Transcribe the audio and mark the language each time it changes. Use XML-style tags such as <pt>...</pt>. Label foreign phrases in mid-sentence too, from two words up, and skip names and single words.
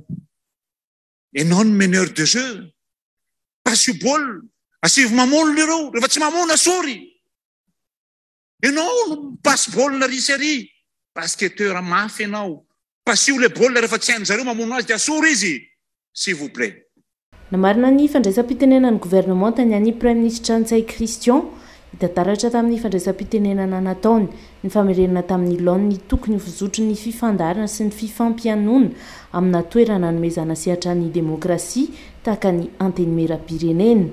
<mg>Ianao ny</mg> <fr>meneur de jeu.</fr> <mg>Pasio bôl. Asivy mamono lereo. Rehefa tsy mamono asory. Ianao no pasy bôl na risery. Basketteur mafy ianao. Pasio le bôl rehefa tsy hain'zareo mamono azy dia asory izy.</mg> <fr>S'il vous plaît.</fr> <mg>Namarina ny fandraisam-pitenenan'ny gouvernement tany an'ny</mg> <fr>Premier Ministre</fr> <mg>Ntsay Christian hitataratra tamin'ny fandraisam-pitenenana nataony ny famerenana tamin'ny laon'ny tokony ho fizotry ny fifandarana sy ny fifampianoana amina toerana nomezana sehatra ny demokrasia tahaka ny antenimera-pirenena.</mg>